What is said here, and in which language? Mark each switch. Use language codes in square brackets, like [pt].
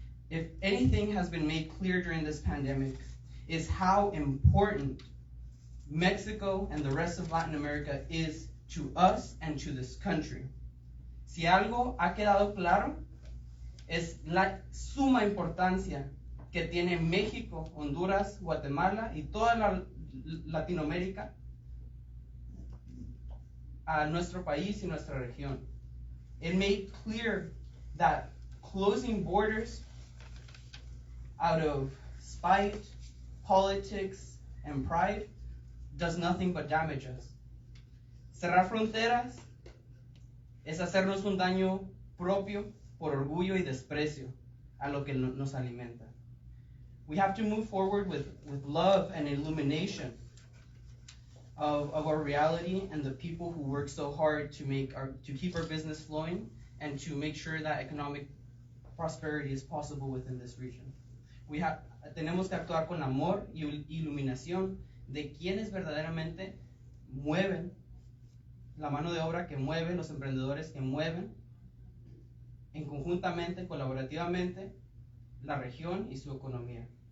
[en] If anything has been made clear during this pandemic, is how important Mexico and the rest of Latin America is to us and to this country. [es] Si algo ha quedado claro, es la suma importancia que tiene México, Honduras, Guatemala y toda la Latinoamérica a nuestro país y nuestra región. [en] It made clear that closing borders out of spite, politics, and pride does nothing but damage us. [es] Cerrar fronteras es hacernos un daño propio por orgullo y desprecio a lo que nos alimenta. [en] We have to move forward with love and illumination of our reality and the people who work so hard to keep our business flowing and to make sure that economic prosperity is possible within this region. [es] Tenemos que actuar con amor y iluminación de quienes verdaderamente mueven la mano de obra, que mueven los emprendedores, que mueven en conjuntamente, colaborativamente, la región y su economía.